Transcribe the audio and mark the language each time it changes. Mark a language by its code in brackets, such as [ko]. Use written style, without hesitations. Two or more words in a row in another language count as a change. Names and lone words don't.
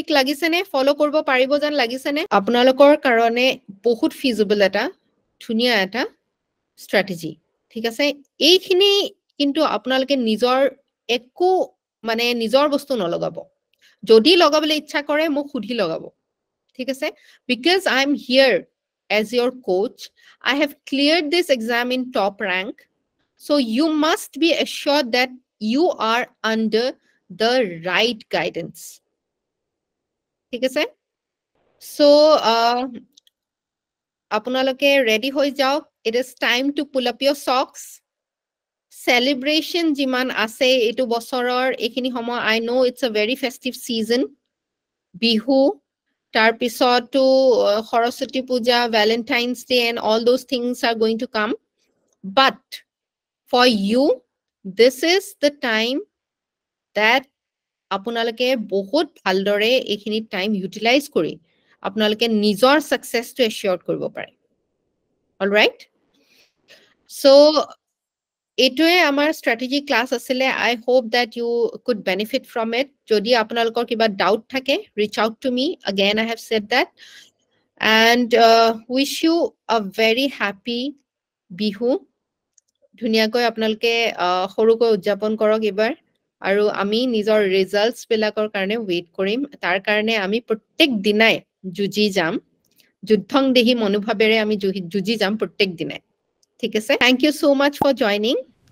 [as] লাগিছেনে ফলো কৰিব পাৰিব যেন লাগিছেনে আপোনালোকৰ কাৰণে বহুত ফিজিবল এটা ধুনীয়া এটা ষ্ট্ৰেটেজি ঠিক আছে এইখিনি কিন্তু আপোনালোকে নিজৰ একো মানে নিজৰ বস্তু নলগাব যদি লগাবলৈ ইচ্ছা কৰে মোক সুধি লগাব ঠিক আছে [en] because I'm here as your coach I have cleared this exam in top rank so you must be assured that you are under the right guidance [as] ঠিক আছে so আপোনালোকে ready হৈ যাওক [en] it is time to pull up your socks celebration [as] যিমান আছে এটা বছৰৰ এইখিনি সময় [en] I know it's a very festive season bihu [as] তাৰ পিছত তো [en] Saraswati puja Valentine's Day and all those things are going to come but for you this is the time that [as] আপোনালোকে বহুত ভালদৰে এখিনি টাইম ইউটিলাইজ কৰি আপোনালোকে নিজৰ সাকসেসটো এশ্যোৰ কৰিব পাৰে [en] all right [as] so এটোৱে আমাৰ strategy class আছিলে [en] I hope that you could benefit from [as] it যদি আপোনালোকৰ কিবা ডাউট থাকে [en] reach out to me again I have said that and wish you a very happy bihu [as] ধুনিয়াকৈ আপোনালোকে সৰুকৈ উদযাপন কৰক এবাৰ আৰু আমি নিজৰ ৰিজাল্টস বিলাকৰ কাৰণে ওয়েট কৰিম তাৰ কাৰণে আমি প্ৰত্যেক দিনাই জুজি যাম যুদ্ধং দেহি মনোভাৱেৰে আমি জুজি যাম প্ৰত্যেক দিনাই ঠিক আছে [en] thank you so much for joining